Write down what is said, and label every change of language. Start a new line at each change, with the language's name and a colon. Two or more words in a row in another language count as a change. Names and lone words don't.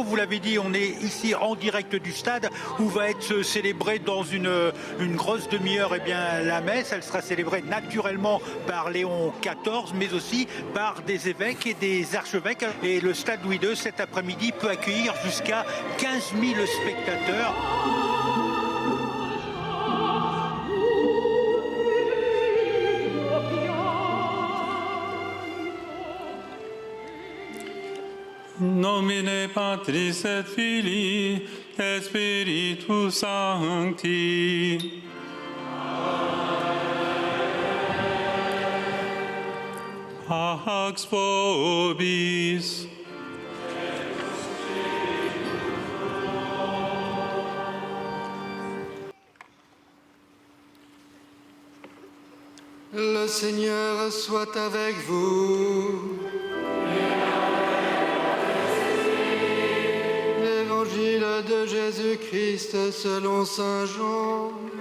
French: Vous l'avez dit, on est ici en direct du stade où va être célébrée dans une grosse demi-heure la messe. Elle sera célébrée naturellement par Léon XIV, mais aussi par des évêques et des archevêques. Et le stade Louis II, cet après-midi, peut accueillir jusqu'à 15 000 spectateurs.
Latin: Nomine Patris et Filii et Spiritus Sancti. Pax vobis.
French: Le Seigneur soit avec vous. Évangile de Jésus-Christ selon saint Jean.